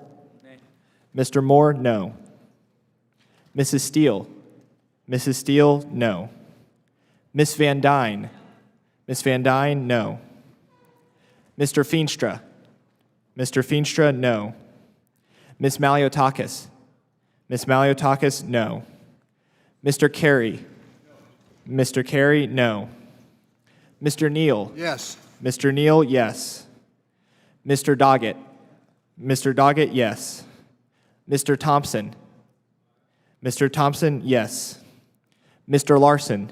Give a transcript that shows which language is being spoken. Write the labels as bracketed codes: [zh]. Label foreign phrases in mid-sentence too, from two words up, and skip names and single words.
[en] Mr. Moore, no. Mrs. Steele. Mrs. Steele, no. Miss Van Dyne. Miss Van Dyne, no. Mr. Feenstra. Mr. Feenstra, no. Miss Maliotakis. Miss Maliotakis, no. Mr. Carey. Mr. Carey, no. Mr. Neal. Yes. Mr. Neal, yes. Mr. Doggett. Mr. Doggett, yes. Mr. Thompson. Mr. Thompson, yes. Mr. Larson.